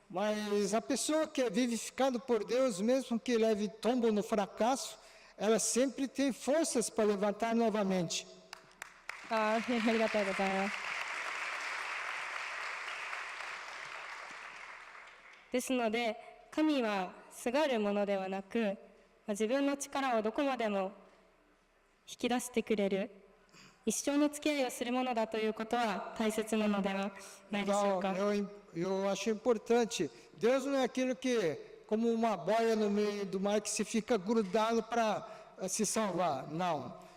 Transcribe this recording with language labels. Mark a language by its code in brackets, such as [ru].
[pt] Mas a pessoa que é vivificada por Deus, mesmo que leve tombo no fracasso, ela sempre tem forças para levantar novamente. [ja] ありがとうございます。ですので神はすがるものではなく、自分の力をどこまでも引き出してくれる一生の付き合いをするものだということは大切なのではないでしょうか。 [pt] Eu acho importante. Deus não é aquilo que, como uma boia no meio do mar, que se fica grudado para se salvar. Não.